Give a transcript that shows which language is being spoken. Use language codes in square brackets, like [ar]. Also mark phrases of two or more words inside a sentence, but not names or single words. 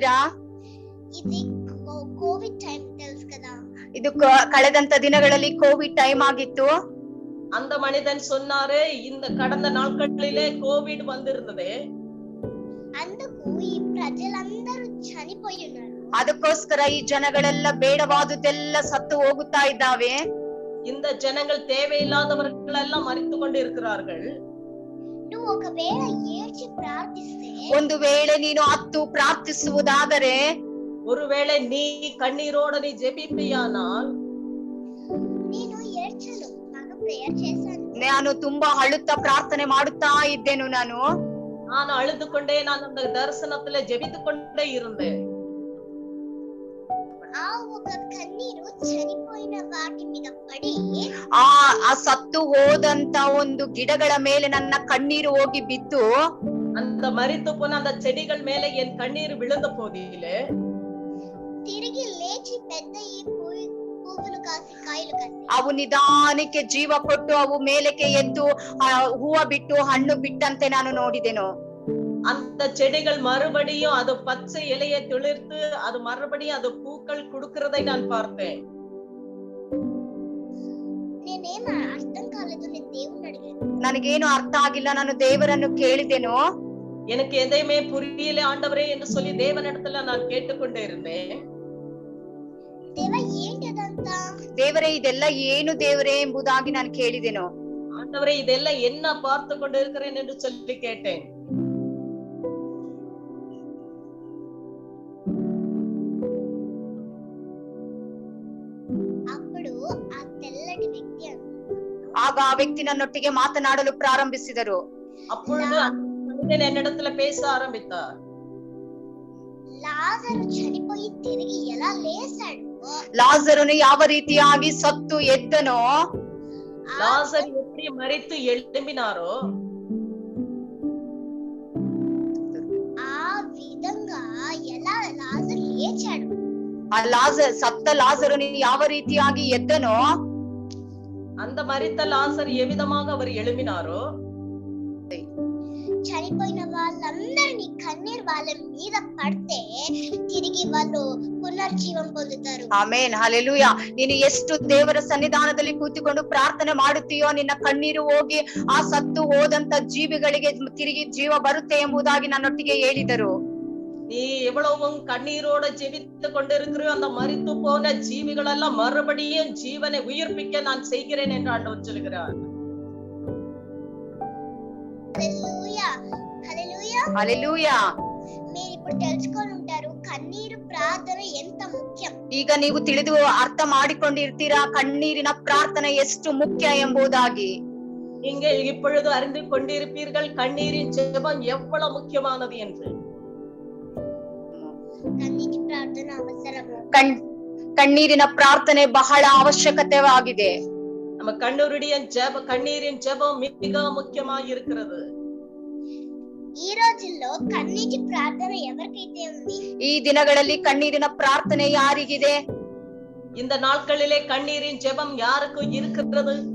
[te] ఇది [en] covid time [te] తెలుసు కదా. [kn] ಇದು ಕಳೆದಂತ ದಿನಗಳಲ್ಲಿ [en] covid time [kn] ಆಗಿತ್ತು. [ta] அந்த மனிதன் சொன்னாரு, இந்த கடந்த நாட்களிலே கோவிட் வந்திருந்தது. [te] అందుకు ఈ ప్రజలందరూ చనిపోయి ఉన్నారు. [kn] ಅದಕ್ಕೋಸ್ಕರ ಈ ಜನಗಳೆಲ್ಲ ಬೇಡವಾದುದೆಲ್ಲ ಸತ್ತು ಹೋಗುತ್ತಾ ಇದ್ದಾವೆ. [ta] இந்த ஜனங்கள் தேவையில்லாதவர்கள் எல்லாம் மரித்து கொண்டு இருக்கிறார்கள். [te] నువ్వు ఒకవేళ ఏడ్చి ప్రార్థిస్తే, [kn] ಒಂದು ವೇಳೆ ನೀನು ಹತ್ತು ಪ್ರಾರ್ಥಿಸುವುದಾದರೆ, [ta] ஒருவேளை நீ கண்ணீரோட நீ ஜெபிப்பியானால், [te] నేను ఏడ్చను, బాగా ప్రేయర్ చేశాను. [kn] ನಾನು ತುಂಬಾ ಅಳುತ್ತಾ ಪ್ರಾರ್ಥನೆ ಮಾಡುತ್ತಾ ಇದ್ದೇನು. [ta] நான் அழுது கொண்டே நான் அந்த தரிசனத்துல ஜெபித்து கொண்டே இருந்தேன். [te] ఆ ఒక కన్నీరు చనిపోయిన వాటి మీద పడి, [kn] ಆ ಸತ್ತು ಹೋದಂತ ಒಂದು ಗಿಡಗಳ ಮೇಲೆ ನನ್ನ ಕಣ್ಣೀರು ಹೋಗಿ ಬಿದ್ದು, [ta] அந்த மரித்து போன அந்த செடிகள் மேல என் கண்ணீர் விழுந்த போதிலே [te] తిరిగి లేచి పెద్ద ఈ పువ్వులు కాసి కాయలు కాసి, [kn] ಅವು ನಿಧಾನಕ್ಕೆ ಜೀವ ಕೊಟ್ಟು ಅವು ಮೇಲಕ್ಕೆ ಎದ್ದು ಹೂವ ಬಿಟ್ಟು ಹಣ್ಣು ಬಿಟ್ಟಂತೆ ನಾನು ನೋಡಿದೆನು. [ta] அந்த செடிகள் மறுபடியும் அது பச்சை இலையை துளிர்த்து அது மறுபடியும் அது பூக்கள் கொடுக்கிறதை நான் பார்த்தேன். [te] నేనేం అర్థం కాలేదు. నేను దేవుణ్ణి అడిగాను, [kn] ನನಗೇನು ಅರ್ಥ ಆಗಿಲ್ಲ. ನಾನು ದೇವರನ್ನು ಕೇಳಿದೆನು. [ta] எனக்கு எதையுமே புரியல ஆண்டவரே என்று சொல்லி தேவனிடத்துல நான் கேட்டுக்கொண்டே இருந்தேன். [te] దేవా ఏంటిదంతా? [kn] ದೇವರೇ ಇದೆಲ್ಲ ಏನು ದೇವರೇ ಎಂಬುದಾಗಿ ನಾನು ಕೇಳಿದೆನು. [ta] ஆண்டவரே இதெல்லாம் என்ன பார்த்து கொண்டு இருக்கிறேன் என்று சொல்லி கேட்டேன். [te] అప్పుడు ఆ తెల్లటి వ్యక్తి అన్నాడు, [kn] ಆಗ ಆ ವ್ಯಕ್ತಿ ನನ್ನೊಟ್ಟಿಗೆ ಮಾತನಾಡಲು ಪ್ರಾರಂಭಿಸಿದರು. [ta] அப்பொழுது அந்த மனிதன் என்னிடத்துல பேச ஆரம்பித்தார். [te] లాజరు చనిపోయి తిరిగి ఎలా లేసాడు? [kn] ಲಾಜರನು ಯಾವ ರೀತಿಯಾಗಿ ಸತ್ತು ಎದ್ದನೋ, [ta] லாசர் எப்படி மரித்து எழும்பினாரோ [te] ఆ విధంగా ఎలా లాజరు లేచాడు. [kn] ಆ ಸತ್ತ ಲಾಜರನು ಯಾವ ರೀತಿಯಾಗಿ ಎದ್ದನೋ, [ta] அந்த மரித்த லாசர் எவ்விதமாக அவர் எழும்பினாரோ, [te] చనిపోయిన వాళ్ళందరినీ కన్నీరు వాళ్ళ మీద పడితే తిరిగి వాళ్ళు పునర్జీవం పొందుతారు. [kn] ಆಮೆನ್, ಹಲ್ಲೆಲೂಯಾ. ನೀನು ಎಷ್ಟು ದೇವರ ಸನ್ನಿಧಾನದಲ್ಲಿ ಕೂತಿಕೊಂಡು ಪ್ರಾರ್ಥನೆ ಮಾಡುತ್ತೀಯೋ, ನಿನ್ನ ಕಣ್ಣೀರು ಹೋಗಿ ಆ ಸತ್ತು ಹೋದಂತ ಜೀವಿಗಳಿಗೆ ತಿರುಗಿ ಜೀವ ಬರುತ್ತೆ ಎಂಬುದಾಗಿ ನನ್ನೊಟ್ಟಿಗೆ ಹೇಳಿದರು. [ta] நீ எவ்வளவும் கண்ணீரோட ஜெபித்து கொண்டிருக்கிறியோ அந்த மரித்து போன ஜீவிகளெல்லாம் மறுபடியும் ஜீவனை உயிர்ப்பிக்க நான் செய்கிறேன் என்று ஆண்டவர் சொல்கிறார். [te] హల్లెలూయా, హల్లెలూయా, హల్లెలూయా. మీరు ఇప్పుడు తెలుసుకొని ఉంటారు కన్నీరు ప్రార్థన ఎంత ముఖ్యం. [kn] ಈಗ ನೀವು ತಿಳಿದು ಅರ್ಥ ಮಾಡಿಕೊಂಡಿರ್ತೀರಾ ಕಣ್ಣೀರಿನ ಪ್ರಾರ್ಥನೆ ಎಷ್ಟು ಮುಖ್ಯ ಎಂಬುದಾಗಿ. [ta] நீங்கள் இப்பொழுது அறிந்து கொண்டிருப்பீர்கள் கண்ணீரின் ஜெபம் எவ்வளவு முக்கியமானது என்று. [te] కన్నీటి ప్రార్థన అవసరము. [kn] ಕಣ್ಣೀರಿನ ಪ್ರಾರ್ಥನೆ ಬಹಳ ಅವಶ್ಯಕತೆಯಾಗಿದೆ. [ta] நம்ம கண்ணீரின் ஜெபம் மிக முக்கியமாக இருக்கிறது. [te] ఈ రోజుల్లో కన్నీటి ప్రార్థన ఎవరికైతే ఉంది, [kn] ಈ ದಿನಗಳಲ್ಲಿ ಕಣ್ಣೀರಿನ ಪ್ರಾರ್ಥನೆ ಯಾರಿಗಿದೆ? [ta] இந்த நாட்களிலே கண்ணீரின் ஜெபம் யாருக்கு இருக்கிறது?